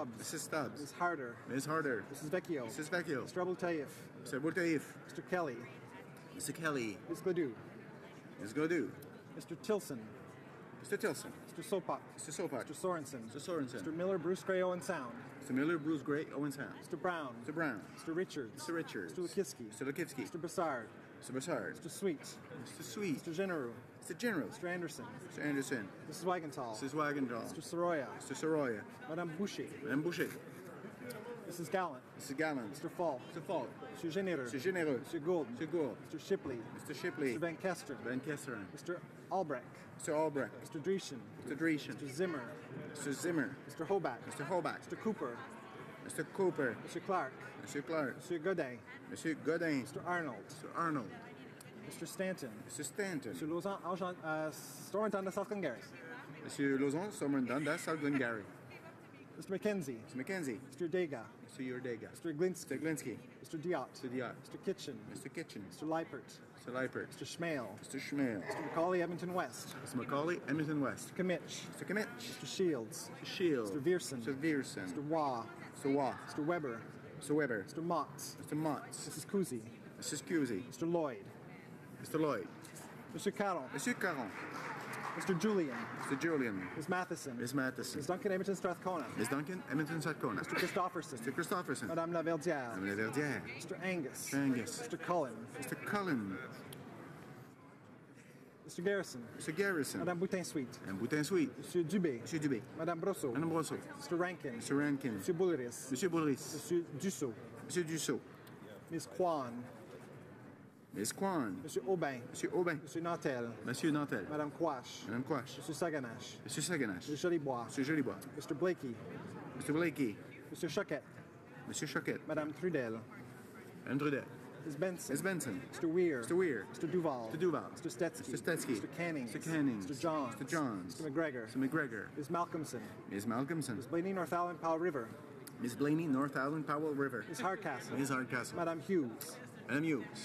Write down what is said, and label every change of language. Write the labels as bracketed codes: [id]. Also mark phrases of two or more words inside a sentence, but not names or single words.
[en] Mrs. Stubbs. Ms. Harder. Ms. Harder. Mrs. Vecchio. Mrs. Vecchio. Mr. Abou-Taif. Mr. Abou-Taif. Mr. Kelly. Mr. Kelly. Ms. Godou. Ms. Godou. Mr. Tilson. Mr. Tilson. Mr. Sopak. Mr. Sopak. Mr. Sorensen. Mr. Sorensen. Mr. Miller, Bruce Gray, Owen Sound. Mr. Miller, Bruce Gray, Owen Sound. Mr. Brown. Mr. Brown. Mr. Richards. Mr. Richards. Mr. Lekivsky. Mr. Lekivsky. Mr. Brassard. Mr. Broussard. Mr. Sweet. Mr. Sweet. Mr. General. Mr. General. Mr. Anderson. Mr. Anderson. Mrs. Wagenthal. Mrs. Wagenthal. Mr. Soroya. Mr. Soroya. Madame Boucher. Madame Boucher. Mrs. Gallant. Mr. Gallant. Mr. Falk. Mr. Falk. Mr. Généreux. Mr. Généreux. Mr. Gould. Mr. Gould. Mr. Shipley. Mr. Shipley. Mr. Van Kesteren. Van Kesteren. Mr. Albrecht. Mr. Albrecht. Mr. Dreesen. Mr. Dreesen. Mr. Zimmer. Mr. Zimmer. Mr. Hobach. Mr. Hobach. Mr. Cooper. Mr. Cooper. Mr. Clark. Mr. Clark. Mr. Godin. Mr. Godin. Mr. Arnold. Mr. Arnold. Mr. Stanton. Mr. Stanton. Mr. Lausanne, Storrington de South Glengarry. Mr. Lausanne, Storrington de South Glengarry. Mr. McKenzie. Mr. McKenzie. Mr. Dega. Mr. Yordega. Mr. Glinsky. Mr. Glinsky. Mr. Diot. Mr. Diot. Mr. Kitchen. Mr. Kitchen. Mr. Leipert. Mr. Leipert. Mr. Schmale. Mr. Schmale. Mr. Macaulay, Edmonton West. Mr. Macaulay, Edmonton West. Mr. Kimmich. Mr. Kimmich. Mr. Shields. Mr. Shields. Mr. Viersen. Mr. Viersen. Mr. Waugh. Mr. Waugh. Mr. Weber. Mr. Weber. Mr. Motts. Mr. Motts. Mrs. Cousy. Mrs. Cusey. Mr. Lloyd. Mr. Lloyd. Mr. Caron. Mr. Caron. Mr. Julian. Mr. Julian. Ms. Matheson. Ms. Matheson. Ms. Duncan, Edmonton Strathcona. Ms. Duncan, Edmonton Strathcona. Mr. Christopherson. Mr. Christopherson. Madame Laverdière. Madame Laverdière. Mr. Angus. Mr. Angus. Mr. Cullen. Mr. Cullen. Mr. Garrison. Mr. Garrison. Madame Boutin-Sweet. Madame Boutin-Sweet. Monsieur Dubé. Monsieur Dubé. Madame Brosseau. Madame Brosseau. Mr. Rankin. Mr. Rankin. Monsieur Boulris. Monsieur Boulris. Monsieur Dussault. Monsieur Dussault. Ms. Kwan. Ms. Kwan. Monsieur Aubin. Monsieur Aubin. Monsieur Nantel. Monsieur Nantel. Madame Quash. Madame Quash. Monsieur Saganache. Monsieur Saganache. Monsieur Jolibois. Monsieur Jolibois. Mr. Blakey. Mr. Blakey. Monsieur Choquette. Monsieur Choquette. Madame Trudel. Madame Trudel. Ms. Benson. Ms. Benson. Mr. Weir. Mr. Weir. Mr. Duval. Mr. Duval. Mr. Stetsky. Mr. Stetsky. Mr. Canning. Mr. Canning. Mr. Johns. Mr. Johns. Mr. McGregor. Mr. McGregor. Ms. Malcolmson. Ms. Malcolmson. Ms. Blaney, North Island, Powell River. Ms. Blaney, North Island, Powell River. Ms. Hardcastle. Ms. Hardcastle. Madame Hughes. Madame Hughes.